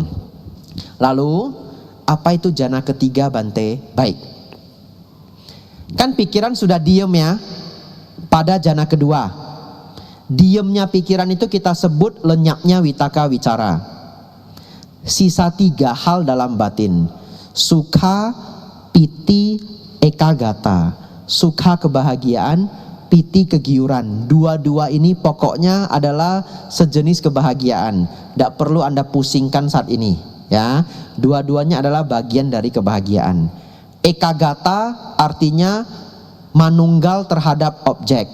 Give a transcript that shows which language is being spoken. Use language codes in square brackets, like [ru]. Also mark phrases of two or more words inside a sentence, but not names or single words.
[id] Lalu, apa itu jana ketiga Bante? Baik. Kan pikiran sudah diem ya, pada jana kedua. Diemnya pikiran itu kita sebut lenyapnya [pi] witaka wicara. [id] Sisa 3 hal dalam batin. [pi] Sukha, piti, ekagata. [id] Sukha kebahagiaan, piti kegiuran. Dua-dua ini pokoknya adalah sejenis kebahagiaan. Tidak perlu Anda pusingkan saat ini. Ya, dua-duanya adalah bagian dari kebahagiaan. Ekagata artinya manunggal terhadap objek.